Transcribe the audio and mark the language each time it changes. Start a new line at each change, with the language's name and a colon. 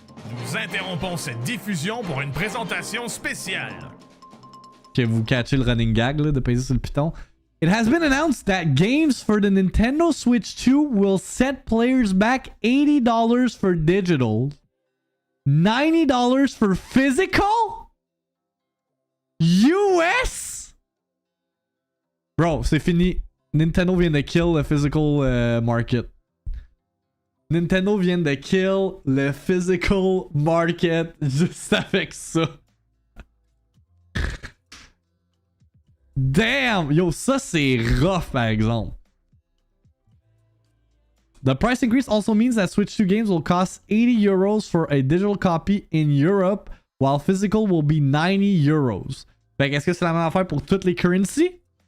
French: Nous interrompons cette diffusion pour une présentation spéciale. Ok, vous catchez le running gag là, de peser sur le piton.
English: It has been announced that games for the Nintendo Switch 2 will set players back $80 for digital, $90 for physical?
French: US? Bro, c'est fini. Nintendo vient de kill le physical market. Nintendo vient de kill le physical market juste avec ça. Damn! Yo, ça c'est rough par exemple.
English: The price increase also means that Switch 2 games will cost 80 euros for a digital copy in Europe, while physical will be 90 euros.
French: Fait que est-ce que c'est la même affaire pour toutes les currencies?